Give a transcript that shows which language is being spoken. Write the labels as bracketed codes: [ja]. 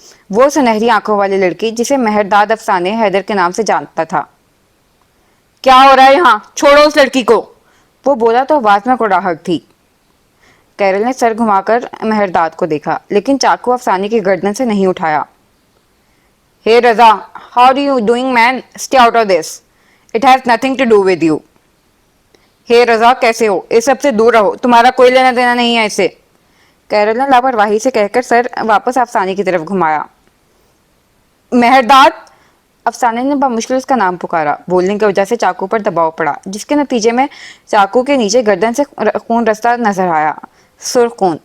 [ur] وہ سنہری آنکھوں والی لڑکی جسے مہرداد افسانے حیدر کے نام سے جانتا تھا. کیا ہو رہا ہے یہاں؟ چھوڑو اس لڑکی کو. وہ بولا تو آواز میں کوڑاہٹ تھی. کیرل نے سر گھما کر مہرداد کو دیکھا لیکن چاقو افسانے کی گردن سے نہیں اٹھایا. [en] Hey Raza, how are you doing man? Stay out of this. It has nothing to do with you. [ur] Hey Raza, کیسے ہو؟ اس سب سے دور رہو. تمہارا کوئی لینا دینا نہیں ہے اسے. کیرل نے لاپرواہی سے کہہ کر سر واپس افسانے کی طرف گھمایا. مہرداد. افسانے نے بمشکل اس کا نام پکارا. بولنے کی وجہ سے چاقو پر دباؤ پڑا جس کے نتیجے میں چاقو کے نیچے گردن سے خون رستہ نظر آیا. سرخ خون.